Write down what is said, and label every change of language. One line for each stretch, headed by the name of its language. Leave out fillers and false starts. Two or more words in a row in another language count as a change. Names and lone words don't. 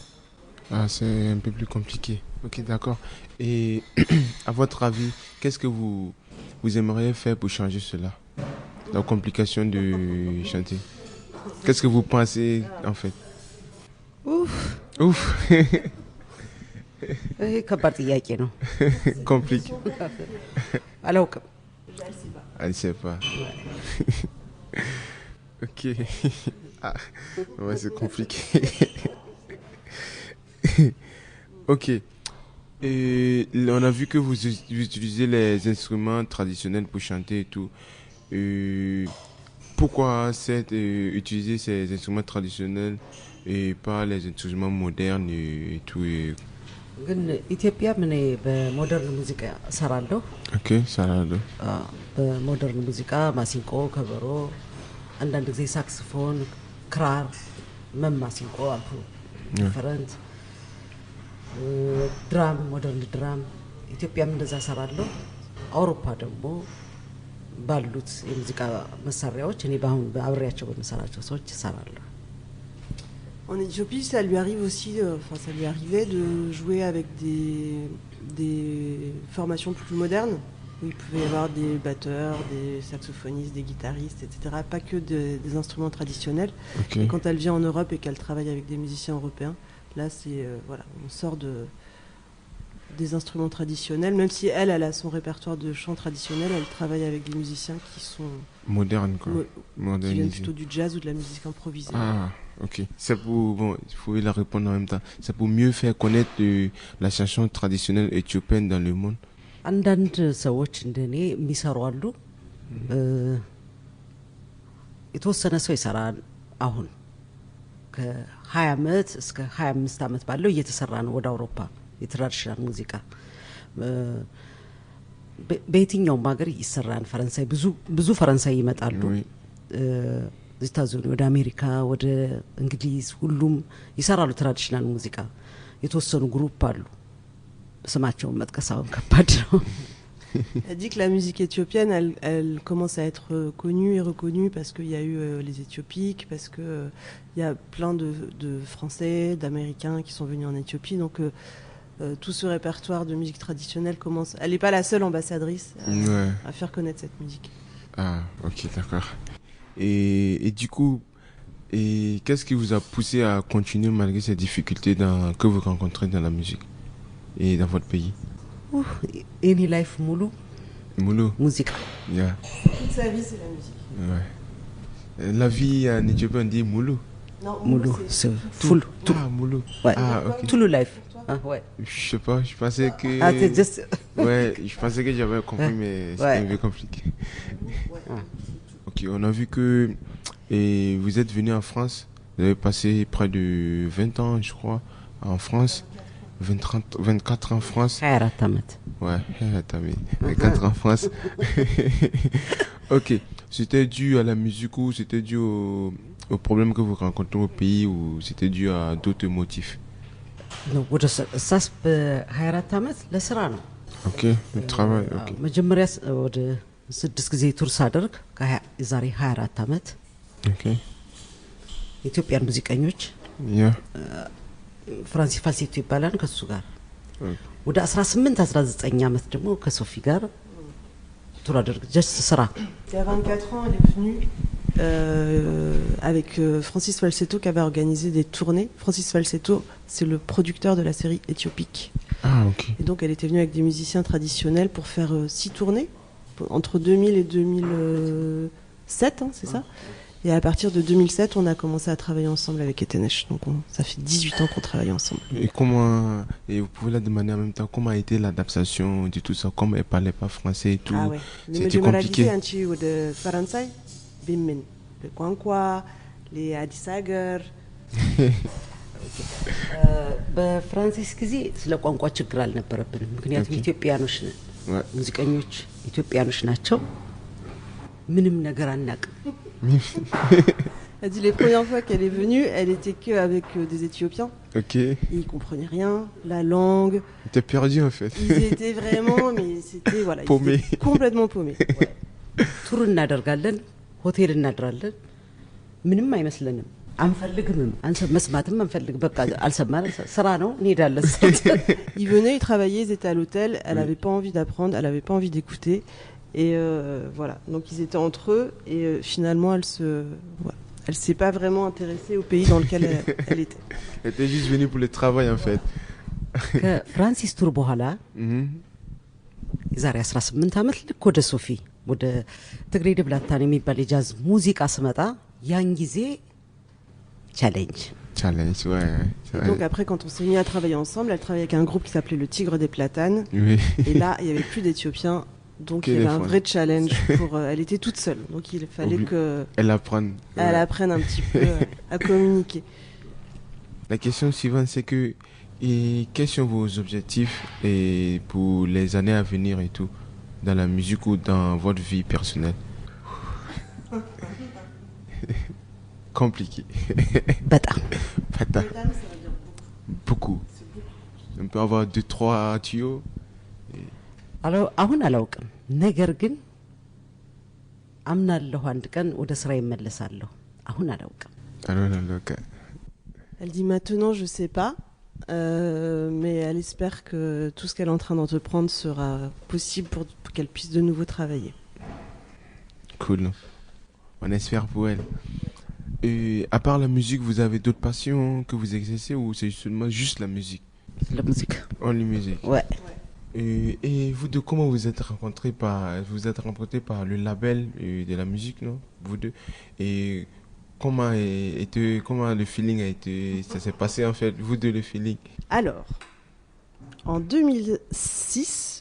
French: Ah, c'est un peu plus compliqué. Ok, d'accord. Et à votre avis, qu'est-ce que vous aimeriez faire pour changer cela? La complication de chanter. Qu'est-ce que vous pensez en fait? Ouf. Ouf.
Amharic: ከባድ ጥያቄ ነው
French: Compliqué.
Amharic: አላውቅም
French: Elle ne sait pas. Ok. Ah, ouais, c'est compliqué. Ok. Et on a vu que vous utilisez les instruments traditionnels pour chanter et tout. Pourquoi utiliser ces instruments traditionnels et pas les instruments modernes et tout
Amharic: ግን ኢትዮጵያ ምን በሞደርን ሙዚቃ ሰራለሁ
French: Ok, ça là.
Amharic: በሞደርን ሙዚቃ ማሲንቆ ከበሮ አንዳንድ ጊዜ ሳክስፎን ክራር ማሲንቆ አልኩ
English: different drum modern drum
Amharic: ኢትዮጵያም እንደዛ ሰራለሁ አውሮፓ ደግሞ ባሉት የሙዚቃ መሳሪያዎች እኔ ባሁን አብሬያቸው በመሰራቸው ሰዎች ሰራለሁ
French: En Éthiopie, ça lui arrive aussi, ça lui arrivait de jouer avec des formations plus modernes, où il pouvait y avoir des batteurs, des saxophonistes, des guitaristes, etc. Pas que des instruments traditionnels. Ok. Et quand elle vient en Europe et qu'elle travaille avec des musiciens européens, là, c'est voilà, on sort des instruments traditionnels. Même si elle a son répertoire de chant traditionnel, elle travaille avec des musiciens qui sont Moderne, quoi. qui viennent Modernisé. plutôt du jazz ou de la musique improvisée. Ah, ok. C'est pour, bon, il faut la répondre en même temps. C'est pour mieux faire connaître la chanson traditionnelle éthiopienne dans le monde.
Amharic: አንዳንድ ሰዎች እንደኔ የሚሰሩ አሉ። የተወሰነ ሰው ይሰራል። አሁን ከ20 ዓመት እስከ 25 ዓመት ባለው እየተሰራ ነው ወደ አውሮፓ የትራዲሽናል ሙዚቃ። በየትኛውም ሀገር ይሰራል። ፈረንሳይ ብዙ ፈረንሳይ ይመጣሉ።
French: Oui.
Amharic: ዝታዙን ወደ አሜሪካ ወደ እንግሊዝ ሁሉም ይሰራሉ ትራዲሽናል ሙዚቃ። የተወሰኑ ግሩፕ አሉ። ስማቸውን መጥቀስ አሁን ከባድ ነው።
French: Elle dit que la musique éthiopienne, elle commence à être connue et reconnue parce qu'il y a eu les Éthiopiques, parce qu'il y a plein de Français, d'Américains qui sont venus en Éthiopie. Donc tout ce répertoire de musique traditionnelle commence... Elle n'est pas la seule ambassadrice Ouais. à faire connaître cette musique. Ah, ok, d'accord. Et du coup, qu'est-ce qui vous a poussé à continuer malgré ces difficultés que vous rencontrez dans la musique et dans votre pays?
English: any life ሙሉ
Amharic: Moulou. ሙዚቃ
English: Yeah.
French: Toute sa vie, c'est la musique. Ouais. La vie en Éthiopie, on dit Moulou. Non,
Amharic: ሙሉ
French: c'est
English: ፉል
French: Ah, Moulou. ouais Ah, ok.
English: full life
French: ouais Je sais pas, je pensais que. ah c'est just Ouais, je pensais que j'avais compris, mais c'était Ouais. un peu compliqué. Ok, on a vu que vous êtes venu en France. Vous avez passé près de 20 ans, je crois, en France. 24 en France.
Amharic: 24 ዓመት
French: Ouais, t'as mis 24 en France. Ok, c'était dû à la musique ou c'était dû aux problèmes que vous rencontrez au pays ou c'était dû à d'autres motifs?
Amharic: ወደ እሳስ በ24 ዓመት ለስራ ነው።
French: Ok, le travail, ok.
Amharic: መጀመሪያ ወደ 6 ጊዜ ቱር ሳደርግ የዛሬ 24 ዓመት
French: Ok,
Amharic: ኢትዮጵያን ሙዚቀኞች
English: yeah.
Amharic: ፍራንሲ ፋልሴቶ ይባላል ከሱ ጋር
French: Ok.
Amharic: ወደ 18 19 ዓመት ደግሞ ከሶፊ ጋር ቱር አደረግ ጀስት ስራ
French: Il y a 24 ans, elle est venue avec Francis Falsetto qui avait organisé des tournées. Francis Falsetto, c'est le producteur de la série Éthiopique. Ah, ok. Et donc elle était venue avec des musiciens traditionnels pour faire 6 tournées, entre 2000 et 2007, hein, c'est ça. Et à partir de 2007, on a commencé à travailler ensemble avec Etenesh. Donc ça fait 18 ans qu'on travaille ensemble. Et vous pouvez la demander en même temps, comment a été l'adaptation de tout ça, comme elle parlait pas français et tout. Ah ouais. C'était compliqué. de Faransai, Bimmin, le Kwankwa, les Adisager.
Amharic: በፍራንሲስ ጊዜ ስለ ቋንቋ ችግር አልነበረብንም። ምክንያቱም
English: Okay.
Amharic: ኢትዮጵያኖች
French: Ouais.
Amharic: ሙዚቀኞች ኢትዮጵያኖች ናቸው። ምንም ነገር አናውቅም።
French: Elle dit les premières fois qu'elle est venue, elle était qu'avec des Éthiopiens. Ok. Ils comprenaient rien, la langue. T'es perdu en fait. Ils étaient vraiment, mais c'était voilà, ils Paumés. étaient complètement paumés. Ouais.
Amharic: ቱር እናደርጋለን፣ ሆቴል እናድራለን። ምንም አይመስለንም። አንፈልግም መስማትም አንፈልግ በቃ አልሰማን ስራ ነው እንሄዳለን።
French: Ils venaient, ils travaillaient, ils étaient à l'hôtel, elle Oui. avait pas envie d'apprendre, elle avait pas envie d'écouter et voilà. Donc ils étaient entre eux et finalement elle s'est pas vraiment intéressée au pays dans lequel elle était. Elle était juste venue pour le travail en fait.
Amharic: ከፍራንሲስ ቱር በኋላ Mhm. የዛሬ 18 ዓመት ልክ ወደ ሶፊ ወደ ትግሬ ድብላታን የሚባል የጃዝ ሙዚቃ ስመጣ ያን ጊዜ ቻሌንጅ
French: Challenge, ouais. Et donc après quand on s'est mis à travailler ensemble, elle travaillait avec un groupe qui s'appelait le Tigre des Platanes Oui. et là il y avait plus d'Éthiopiens. Donc Quel il y avait un effort. vrai challenge pour elle était toute seule. Donc il fallait Obli- que Elle apprend. elle Ouais. apprenne un petit peu à communiquer. La question suivante, c'est que quels sont vos objectifs pour les années à venir et tout, dans la musique ou dans votre vie personnelle? Compliqué.
Amharic: በጣም
French: Pata. Beaucoup. On peut avoir 2-3 tuyaux.
Amharic: አሁን አላውቅም። ነገር ግን አምናለሁ አንድ ቀን ወደ ስራ ይመለሳለሁ። አሁን አላውቅም።
French: Alors, Elle dit maintenant je sais pas, mais elle espère que tout ce qu'elle est en train d'entreprendre sera possible pour qu'elle puisse de nouveau travailler. Cool. On espère pour elle. Et à part la musique, vous avez d'autres passions que vous exercez ou c'est seulement juste la musique? La musique.
English: Only music.
French: Ouais. Et vous deux, comment vous êtes rencontrés par le label de la musique, non? Vous deux. Et comment le feeling a été, ça s'est passé en fait, vous deux, le feeling? Alors, en 2006,